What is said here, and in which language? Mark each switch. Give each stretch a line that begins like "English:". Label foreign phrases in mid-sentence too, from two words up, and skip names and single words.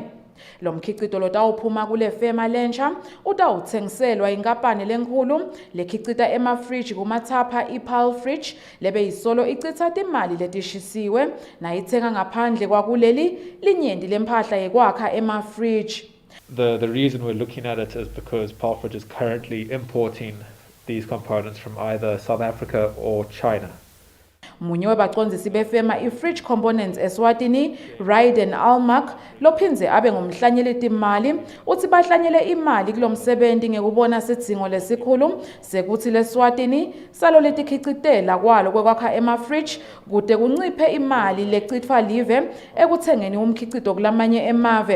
Swati: Lo mkhicito lotawuphuma kule fema lensha utawuthengiselwa inkampani lenkhulu lekhicita emafridge kumathapha i-Pearl Fridge lebe yisolo icitha timali letishisiwe nayithenga ngaphandle kwakuleli linyenti lempahla yekwakha emafridge.
English: The reason we're looking at it is because Pearl Fridge is currently importing these components from either South Africa or China.
Swati: Munye webacondzisi befema i-Fridge Components Eswatini, Raiden Almak, lophinze abe ngumhlanyeli timali, uthi bahlanyele imali kulomsebenzi ngekubona sidzingo lesikhulu sekuthi leSwatini salo letikhicitela kwalo kwekwakha emafridge kude kunciphe imali lecitfwa live ekuthengeni umkhicito kulamanye emave.